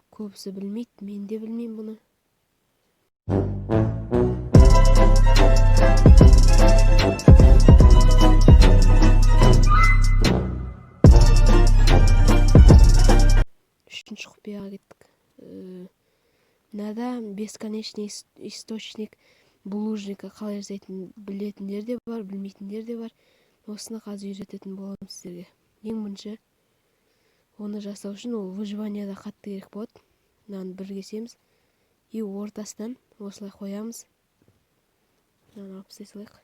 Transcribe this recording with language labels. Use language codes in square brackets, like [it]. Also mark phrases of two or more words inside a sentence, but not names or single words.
[kk] Көбісі білмейді. Мен де білмеймін бұны. Үшінші құпияға кеттік. [ru] Надо бесконечный источник булыжника [kk] қалай жасайтынын білетіндер де бар, білмейтіндер де бар. Осыны қазір үйрететін боламын сіздерге. Ең бірінші, оны жасау үшін ол выживанияда қатты керек болады. Мынаны бір кесеміз. И ортасынан осылай қоямыз. Мынаны алып тастай салайық.